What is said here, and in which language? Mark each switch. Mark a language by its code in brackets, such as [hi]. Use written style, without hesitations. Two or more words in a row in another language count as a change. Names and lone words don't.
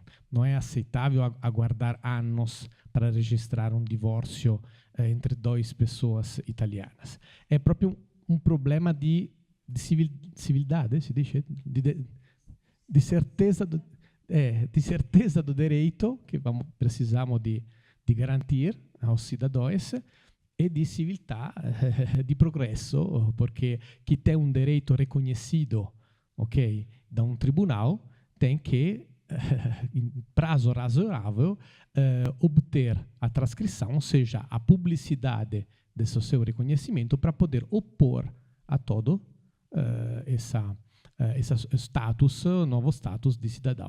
[pt] Não é aceitável aguardar anos para registrar um divórcio entre 2 pessoas italianas. É próprio um problema de civilidade, se diz, de certeza do direito que precisamos de garantir aos cidadãos, [it] e di civiltà, di progresso, perché chi [pt] tem um direito reconhecido, ok, da um tribunal, tem que em prazo razoável, obter a transcrição, ou seja, a publicidade desse seu reconhecimento para poder opor a todo esse status, novo status de cidadão.